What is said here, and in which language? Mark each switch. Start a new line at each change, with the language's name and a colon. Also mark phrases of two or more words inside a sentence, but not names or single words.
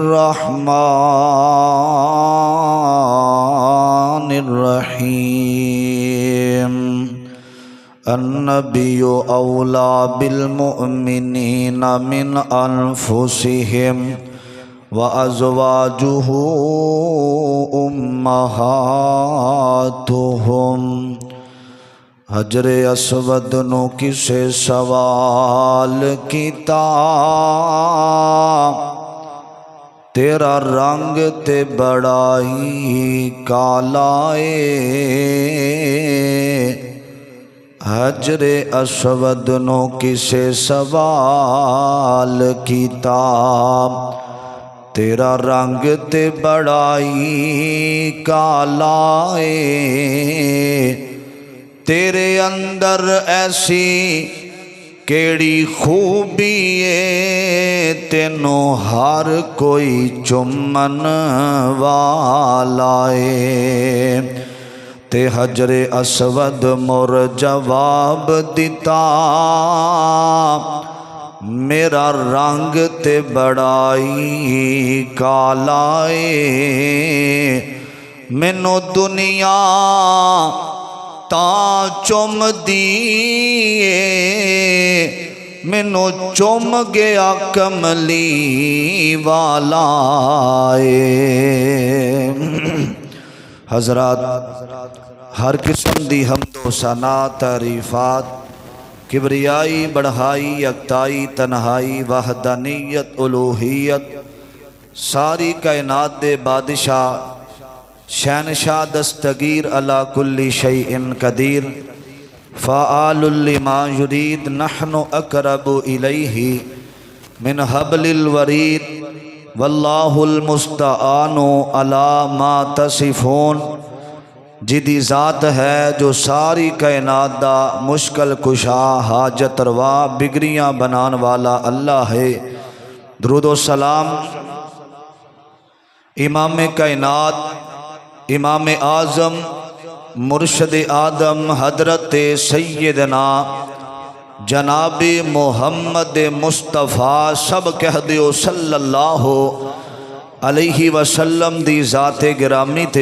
Arabic: الرحمن الرحيم النبي أولى بالمؤمنين من أنفسهم وأزواجه
Punjabi: أمهاتهم حجر اسود نو کسے سوال کیتا تیرا رنگ تے بڑائی کالا حجر اسود نو کسے سوال کیتا تیرا رنگ تے بڑائی کالا تیرے اندر ایسی کیڑی خوبی ہے تینوں ہر کوئی چمن والا ہے تے حجر اسود مور جواب دیتا میرا رنگ تے بڑائی کالا ہے مینوں دنیا تا چوم دیئے مینوں چوم گیا کملی والا حضرات ہر قسم دی حمد و ثنا تعریفات کبریائی بڑھائی یکتائی تنہائی وحدانیت الوہیت ساری کائنات دے بادشاہ شہنشاہ دستگیر
Arabic: علی کل شیء قدیر فعال لما یرید نحن اقرب الیہ من حبل الورید واللہ المستعان علی ما تصفون
Punjabi: جدی ذات ہے جو ساری کائنات دا مشکل کشا حاجت روا بگڑیاں بنان والا اللہ ہے۔ درود و سلام امام کائنات امام اعظم مرشد آدم حضرت سیدنا جناب محمد مصطفیٰ سب کہہ دیو
Arabic: صلی اللہ علیہ وسلم
Punjabi: دی ذات گرامی تھے۔